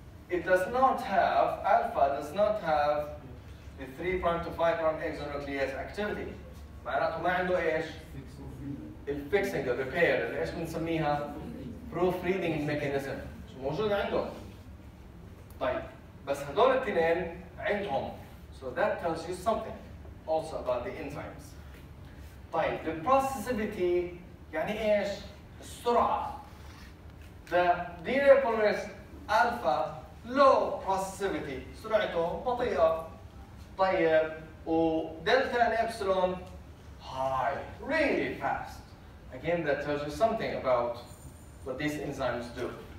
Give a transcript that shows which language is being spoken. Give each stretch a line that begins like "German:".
English: It does not have alpha does not have the 3' to 5' exonuclease activity.
Arabic: معناته ما عنده ايش؟ الفيكسنج الريبير اللي ايش بنسميها؟ proofreading mechanism مش موجود عنده. طيب بس هدول الاثنين عندهم.
English: So that tells you something also about the enzymes.
Arabic: طيب the processivity يعني ايش؟ السرعة.
English: The DNA polymerase alpha low processivity
Arabic: سرعته بطيئة. طيب ودلتا
English: and epsilon high, really fast. Again that tells you something about what these enzymes do.